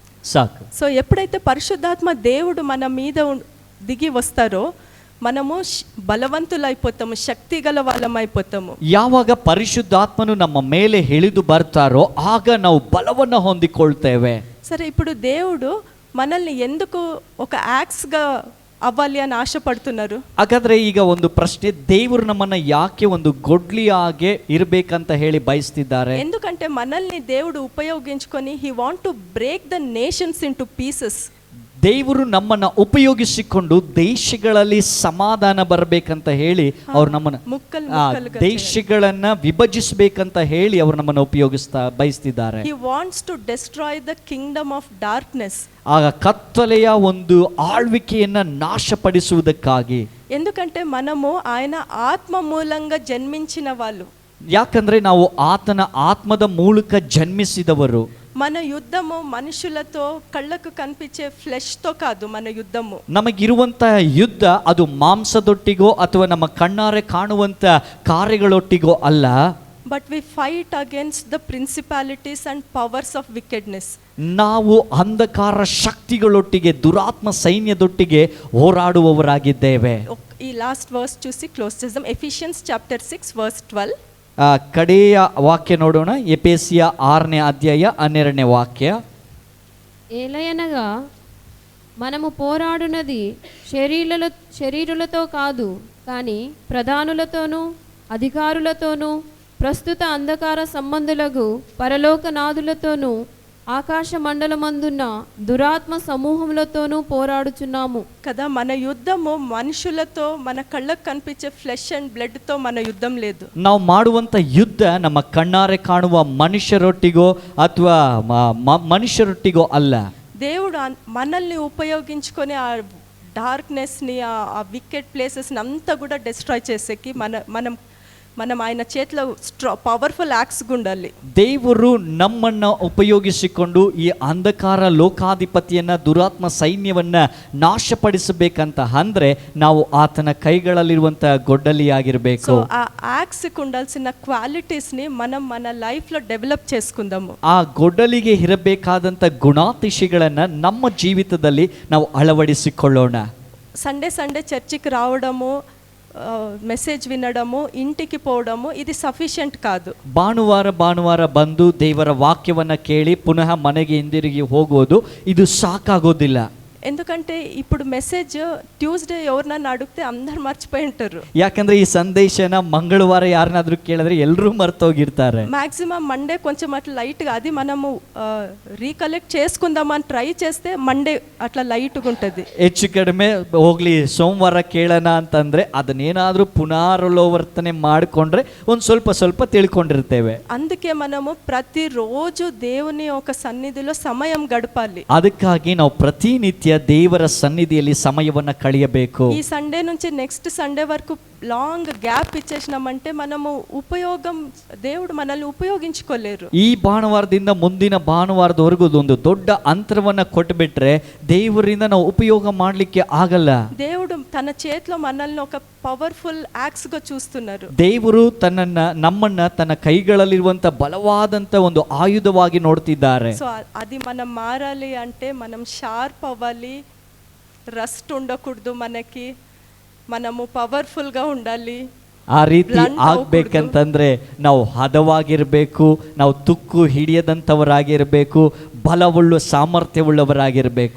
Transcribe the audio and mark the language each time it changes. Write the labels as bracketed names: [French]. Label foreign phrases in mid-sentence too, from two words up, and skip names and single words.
[Kannada] ಸಾಕು. [Telugu] సో ఎప్పుడైతే పరిశుద్ధాత్మ దేవుడు మన మీద దిగి వస్తారో మనము బలవంతులైపోతాము, శక్తి గల వాళ్ళమైపోతాము. [Kannada] ಯಾವಾಗ ಪರಿಶುದ್ಧಾತ್ಮನು ನಮ್ಮ ಮೇಲೆ ಇಳಿದು ಬರ್ತಾರೋ ಆಗ ನಾವು ಬಲವನ್ನು ಹೊಂದಿಕೊಳ್ತೇವೆ. [Telugu] సరే, ఇప్పుడు దేవుడు మనల్ని ఎందుకు ఒక యాక్స్గా అవ్వాలి అని ఆశపడుతున్నారు? [Kannada] ಹಾಗಾದ್ರೆ ಈಗ ಒಂದು ಪ್ರಶ್ನೆ, ದೇವರು ನಮ್ಮನ್ನ ಯಾಕೆ ಒಂದು ಗೊಡ್ಲಿಯಾಗೆ ಇರಬೇಕಂತ ಹೇಳಿ ಬಯಸ್ತಿದ್ದಾರೆ? [Telugu] ఎందుకంటే మనల్ని దేవుడు ఉపయోగించుకొని [English] he want to break the nations into pieces. [Kannada] ದೇವರು ನಮ್ಮನ್ನ ಉಪಯೋಗಿಸಿಕೊಂಡು ದೇಶಗಳಲ್ಲಿ ಸಮಾಧಾನ ಬರಬೇಕಂತ ಹೇಳಿ ಅವ್ರು ನಮ್ಮನ್ನ ದೇಶಗಳನ್ನ ವಿಭಜಿಸಬೇಕಂತ ಹೇಳಿ ಅವ್ರು ನಮ್ಮನ್ನ ಬಯಸ್ತಿದ್ದಾರೆ. [English] He wants to destroy the kingdom of darkness. [Kannada] ಆಗ ಕತ್ತಲೆಯ ಒಂದು ಆಳ್ವಿಕೆಯನ್ನ ನಾಶಪಡಿಸುವುದಕ್ಕಾಗಿ. [Telugu] ఎందుకంటే మనము ఆయన ఆత్మ మూలంగా జన్మించిన వాళ్ళు. [Kannada] ಯಾಕಂದ್ರೆ ನಾವು ಆತನ ಆತ್ಮದ ಮೂಲಕ ಜನ್ಮಿಸಿದವರು. [Telugu] మన యుద్ధము మనుషులతో కళ్ళకు కనిపించే ఫ్లెష్తో కాదు మన యుద్ధము. [Kannada] ನಮಗಿರುವಂತಹ ಯುದ್ಧ ಅದು ಮಾಂಸದೊಟ್ಟಿಗೋ ಅಥವಾ ನಮ್ಮ ಕಣ್ಣಾರೆ ಕಾಣುವಂತ ಕಾರ್ಯಗಳೊಟ್ಟಿಗೋ ಅಲ್ಲ. [English] But we fight against the principalities and powers of wickedness. [Kannada] ನಾವು ಅಂಧಕಾರ ಶಕ್ತಿಗಳೊಟ್ಟಿಗೆ ದುರಾತ್ಮ ಸೈನ್ಯದೊಟ್ಟಿಗೆ ಹೋರಾಡುವವರಾಗಿದ್ದೇವೆ. [Telugu] ಈ [English] last verse [Telugu] చూసి క్లోజ్ చేద్దాం. [English] Ephesians chapter 6 verse 12. [Kannada] ಕಡೆಯ ವಾಕ್ಯ ನೋಡೋಣ. ಎಫೆಸಿಯ 6ನೇ ಅಧ್ಯಾಯ 12ನೇ వాక్య. [Telugu] ఏలయనగా మనము పోరాడునది శరీరులతో కాదు, కానీ ప్రధానులతోనూ అధికారులతోనూ ప్రస్తుత అంధకార సంబంధులకు పరలోకనాథులతోనూ ఆకాశ మండలమందున్న దురాత్మ సమూహములతోనూ పోరాడుచున్నాము కదా. మన యుద్ధము మనుషులతో, మన కళ్ళకు కనిపించే [English] flesh and bloodతో [Telugu] మన యుద్ధం లేదు. [Kannada] ನಾವು ಮಾಡುವಂತ ಯುದ್ಧ ನಮ್ಮ ಕಣ್ಣಾರೆ ಕಾಣುವ ಮನುಷ್ಯರೊಟ್ಟಿಗೋ ಅಥವಾ ಮನುಷ್ಯರೊಟ್ಟಿಗೋ ಅಲ್ಲ. [Telugu] దేవుడు మనల్ని ఉపయోగించుకొని ఆ డార్క్నెస్ని, ఆ [English] wicked placesని [Telugu] అంతా కూడా డిస్ట్రాయ్ చేసేకి మనం ఆయన చేతిలో [English] powerful axe [Telugu] ఉండాలి. [Kannada] ದೇವರು ನಮ್ಮನ್ನ ಉಪಯೋಗಿಸಿಕೊಂಡು ಈ ಅಂಧಕಾರ ಲೋಕಾಧಿಪತಿಯನ್ನ ದುರಾತ್ಮ ಸೈನ್ಯವನ್ನ ನಾಶಪಡಿಸಬೇಕಂತ ಅಂದ್ರೆ ನಾವು ಆತನ ಕೈಗಳಲ್ಲಿರುವಂತಹ ಗೊಡ್ಡಲಿಯಾಗಿರಬೇಕು. [Telugu] ಆ యాక్స్ ఉండాల్సిన క్వాలిటీస్ ని మనం మన లైఫ్ లో డెవలప్ చేసుకుందాము. [Kannada] ಆ ಗೊಡ್ಡಲಿಗೆ ಇರಬೇಕಾದಂತ ಗುಣಾತಿಶಯಗಳನ್ನ ನಮ್ಮ ಜೀವಿತದಲ್ಲಿ ನಾವು ಅಳವಡಿಸಿಕೊಳ್ಳೋಣ. [English] Sunday churchకి [Telugu] రావడము, మెసేజ్ వినడము, ఇంటికి పోవడము ఇది సఫిషియెంట్ కాదు. [Kannada] ಭಾನುವಾರ ಬಂದು ದೇವರ ವಾಕ್ಯವನ್ನ ಕೇಳಿ ಪುನಃ ಮನೆಗೆ ಹಿಂದಿರುಗಿ ಹೋಗೋದು ಇದು ಸಾಕಾಗೋದಿಲ್ಲ. [Telugu] ఎందుకంటే ఇప్పుడు [English] message Tuesday [Telugu] ఎవరినన్నా అడిగితే అందరు మర్చిపోయి ఉంటారు. [Kannada] ಯಾಕಂದ್ರೆ ಈ ಸಂದೇಶನ ಮಂಗಳವಾರ ಯಾರನ್ನಾದ್ರೂ ಕೇಳಿದ್ರೆ ಎಲ್ಲರೂ ಮರ್ತೋಗಿರ್ತಾರೆ. [English] maximum Monday [Telugu] కొంచెం అట్లా లైట్గా అది మనము రీకలెక్ట్ చేసుకుందామని ట్రై చేస్తే మండే అట్లా లైట్గా ఉంటుంది. [Kannada] ಹೆಚ್ಚು ಕಡಿಮೆ ಹೋಗ್ಲಿ ಸೋಮವಾರ ಕೇಳೋಣ ಅಂತಂದ್ರೆ ಅದನ್ನೇನಾದ್ರೂ ಪುನರಾವರ್ತನೆ ಮಾಡಿಕೊಂಡ್ರೆ ಒಂದು ಸ್ವಲ್ಪ ತಿಳ್ಕೊಂಡಿರ್ತೇವೆ. [Telugu] అందుకే మనము ప్రతిరోజు దేవుని ఒక సన్నిధిలో సమయం గడపాలి. [Kannada] ಅದಕ್ಕಾಗಿ ನಾವು ಪ್ರತಿನಿತ್ಯ ದೇವರ ಸನ್ನಿಧಿಯಲ್ಲಿ ಸಮಯವನ್ನು ಕಳೆಯಬೇಕು. [Telugu] ఈ సండే నుంచి [English] next Sunday [Telugu] వరకు [English] long gap [Telugu] ఇచ్చేసినామంటే మనము దేవుడు మనల్ని ఉపయోగించుకోలేరు. [Kannada] ಈ ಭಾನುವಾರದಿಂದ ಮುಂದಿನ ಭಾನುವಾರದವರೆಗೂ ಒಂದು ದೊಡ್ಡ ಅಂತರವನ್ನ ಕೊಟ್ಟುಬಿಟ್ರೆ ದೇವರಿಂದ ನಾವು ಉಪಯೋಗ ಮಾಡಲಿಕ್ಕೆ ಆಗಲ್ಲ. [Telugu] దేవుడు తన చేతిలో మనల్ని ఒక [English] powerful axe [Telugu] గా చూస్తున్నారు. [Kannada] ದೇವರು ನಮ್ಮನ್ನ ತನ್ನ ಕೈಗಳಲ್ಲಿರುವಂತ ಬಲವಾದಂತ ಒಂದು ಆಯುಧವಾಗಿ ನೋಡ್ತಿದ್ದಾರೆ. [Telugu] సో అది మనం మారాలి అంటే మనం షార్ప్ అవ్వాలి, రస్ట్ ఉండకూడదు, మనము ಪವರ್ಫುಲ್ గా ఉండాలి. [Kannada] ಆ ರೀತಿ ಆಗ್ಬೇಕಂತಂದ್ರೆ ನಾವು ಹದವಾಗಿರ್ಬೇಕು, ನಾವು ತುಕ್ಕು ಹಿಡಿಯದಂಥವರಾಗಿರ್ಬೇಕು, ಬಲವುಳ್ಳ ಸಾಮರ್ಥ್ಯವುಳ್ಳವರಾಗಿರ್ಬೇಕು.